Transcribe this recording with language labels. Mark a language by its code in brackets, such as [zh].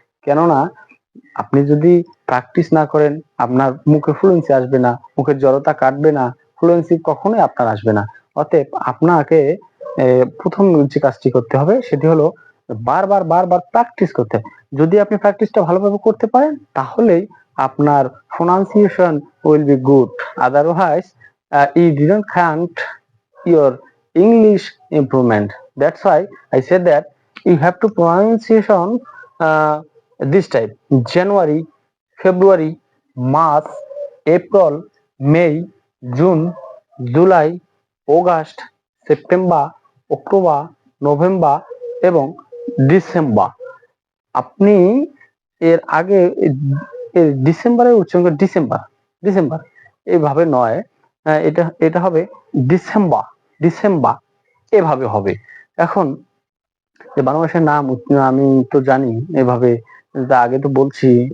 [bn] কেননা আপনি যদি প্র্যাকটিস না করেন, আপনার মুখে ফ্লুয়েন্সি আসবে না, মুখের জড়তা কাটবে না, ফ্লুয়েন্সি কখনোই আপনার আসবে না। অতএব আপনাকে প্রথম যে কাজটি করতে হবে সেটি হলো বারবার বারবার প্র্যাকটিস করতে হবে। যদি আপনি প্র্যাকটিসটা ভালোভাবে করতে পারেন তাহলেই আপনার [en] Pronunciation will be good. Otherwise you didn't count your English improvement. That's why I said that you have to pronunciation this type: January, February, March, April, May, June, July, August, September, October, November এবং December. [bn] আপনি এর আগে ডিসেম্বরের উচ্চারণ December December এইভাবে নয়, এটা হবে ডিসেম্বর ডিসেম্বর এভাবে হবে। এখন 12 মাসের নাম আমি তো জানি এভাবে, আগে তো বলছি।